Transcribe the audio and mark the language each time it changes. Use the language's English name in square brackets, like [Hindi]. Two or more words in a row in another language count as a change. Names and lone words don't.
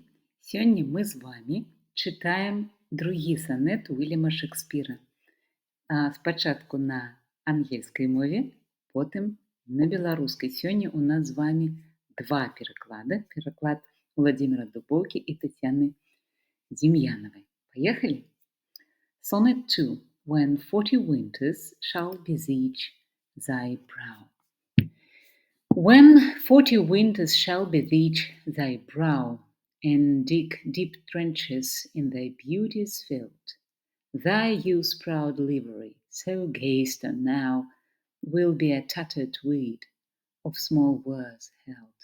[Belarusian] Сёння мы з вамі чытаем другі санет Уільяма Шекспіра. Спачатку на ангельскай мове, потым на беларускай. Сёння ў нас з вамі два пераклады. Пераклад Владзіміра Дубоўкі і Тацяны Дем'янавай. Паехалі? [English] Sonnet 2. When 40 winters shall besiege thy brow. When 40 winters shall besiege thy brow, and dig deep trenches in thy beauty's field, thy youth's proud livery, so gazed on now, will be a tattered weed, of small worth held.